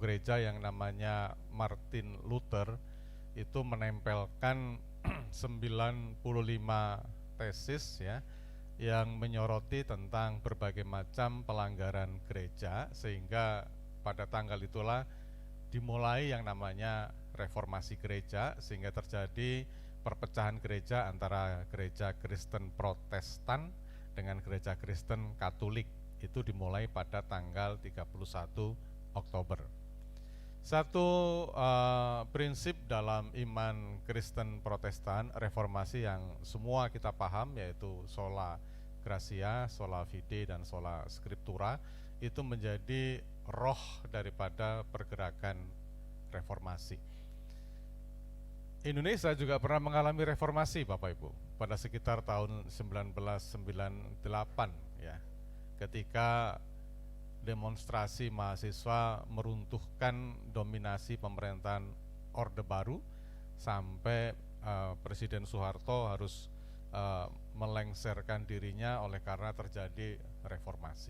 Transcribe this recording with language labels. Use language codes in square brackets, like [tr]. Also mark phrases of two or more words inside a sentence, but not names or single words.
[id] gereja yang namanya Martin Luther itu menempelkan 95 tesis ya, yang menyoroti tentang berbagai macam pelanggaran gereja, sehingga pada tanggal itulah dimulai yang namanya reformasi gereja, sehingga terjadi perpecahan gereja antara gereja Kristen Protestan dengan gereja Kristen Katolik. Itu dimulai pada tanggal 31 Oktober. Satu prinsip dalam iman Kristen Protestan reformasi yang semua kita paham, yaitu [la] sola gratia, sola fide, [id] dan [la] sola scriptura, [id] itu menjadi roh daripada pergerakan reformasi. Indonesia juga pernah mengalami reformasi Bapak Ibu pada sekitar tahun 1998 ya, ketika demonstrasi mahasiswa meruntuhkan dominasi pemerintahan Orde Baru sampai Presiden Soeharto harus melengsarkan dirinya oleh karena terjadi reformasi.